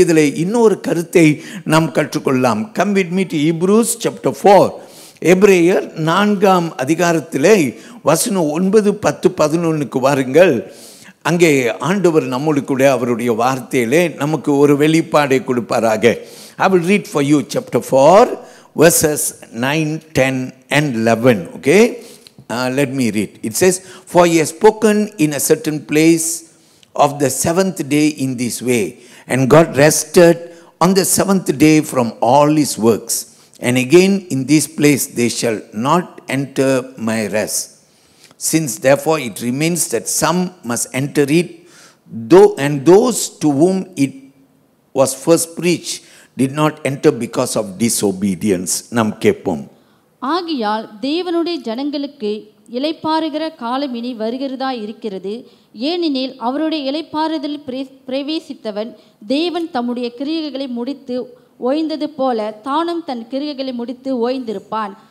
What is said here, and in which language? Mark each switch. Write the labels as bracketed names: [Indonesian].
[Tamil] இதில் இன்னொரு கருத்தை நாம் கற்றுக்கொள்ளலாம். [English] Come with me to Hebrews chapter 4. [Tamil] எபிரேயர் 4ஆம் அதிகாரத்திலே வசனம் 9, 10, 11க்கு வாருங்கள். அங்கே ஆண்டவர் நம்மோடு கூட அவருடைய வார்த்தையிலே நமக்கு ஒரு வெளிப்பாடை கொடுப்பாராக. [English] I will read for you chapter 4 verses 9, 10 and 11. Okay, let me read. It says, for he has spoken in a certain place of the 7th day in this way, and God rested on the 7th day from all his works. And again in this place they shall not enter my rest. Since therefore it remains that some must enter it, and those to whom it was first preached did not enter because of disobedience. [Tamil] நாம் கேட்போம். ஆகியால் தேவனுடைய ஜனங்களுக்கு இளைப்பாறுகிற காலம் இனி வருகிறதா இருக்கிறது. ஏனெனில் அவருடைய இளைப்பாறுதல் பிரவேசித்தவன் தேவன் தம்முடைய கிரியைகளை முடித்து ஓய்ந்தது போல தானும் தன் கிரியைகளை முடித்து ஓய்ந்திருப்பான்.